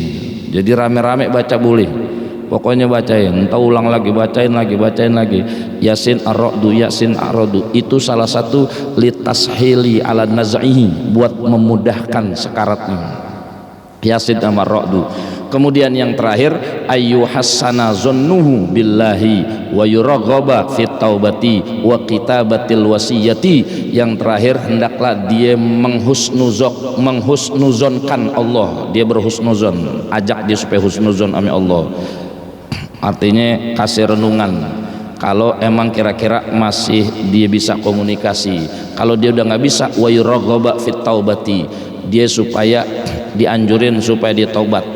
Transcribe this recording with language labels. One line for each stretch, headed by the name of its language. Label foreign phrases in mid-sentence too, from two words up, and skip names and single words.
Indonesian: Jadi rame-rame baca boleh. Pokoknya bacain, entah ulang lagi, bacain lagi. Yasin Ar-Ra'd, Yasin Ar-Ra'd. Itu salah satu
Arabic: لتسهيل على نزعه,
Indonesian: buat memudahkan sekaratnya. Yasin sama Ar-Ra'd. Kemudian yang terakhir,
Arabic: أن يحسن ظنه بالله ويرغب في التوبة وكتابة الوصية.
Indonesian: Yang terakhir, hendaklah dia menghusnuzonkan Allah, dia berhusnuzon, ajak dia supaya husnuzon sama Allah. Artinya kasih renungan, kalau emang kira-kira masih dia bisa komunikasi. Kalau dia udah nggak bisa,
Arabic: ويرغب في التوبة,
Indonesian: dia supaya dianjurin supaya dia taubat.